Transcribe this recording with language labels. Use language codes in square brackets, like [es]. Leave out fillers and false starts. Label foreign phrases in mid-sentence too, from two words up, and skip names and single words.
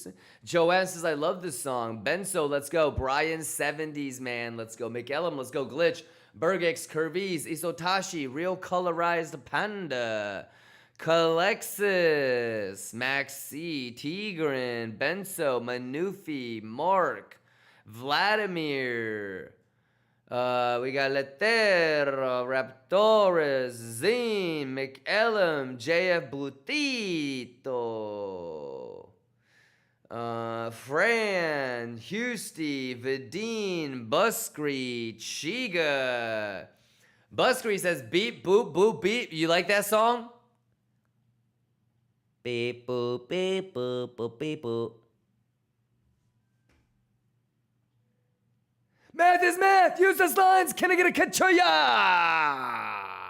[en] Joanne says, I love this song. Benso, let's go. Brian 70s, man. Let's go. McEllum, let's go. Glitch. Bergix, Curvies, Isotashi, Real Colorized Panda. Calexis, MEXC, Tigran, Benso, Manufi, Mark, Vladimir. We got Letero, Raptores, Zim, McEllum, JF Blutito, Fran, Husty, Vidine, Buskry, Chiga. Buskry says beep, boop, boop, beep. You like that song? Beep, boop, beep, boop, boop, beep, boop. Math is math. Use those lines. Can I get a kachuya?